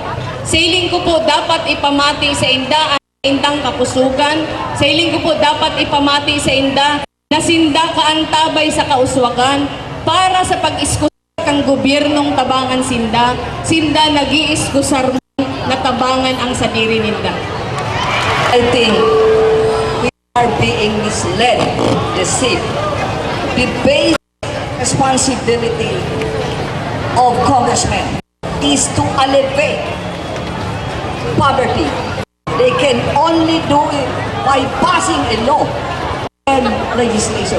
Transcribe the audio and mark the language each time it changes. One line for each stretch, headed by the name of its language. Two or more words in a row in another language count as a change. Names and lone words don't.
Bikol: Sa iling ko po, dapat ipamati sa inda ang indang kapusugan. Sa iling ko po, dapat ipamati sa inda na sinda kaantabay sa kauswagan para sa pag-iskusar kang gobyernong tabangan sinda nag-iiskusar na tabangan ang sadiri ninda.
English: I think we are being misled, deceived. The basic responsibility of congressmen is to alleviate poverty. They can only do it by passing a law and legislation.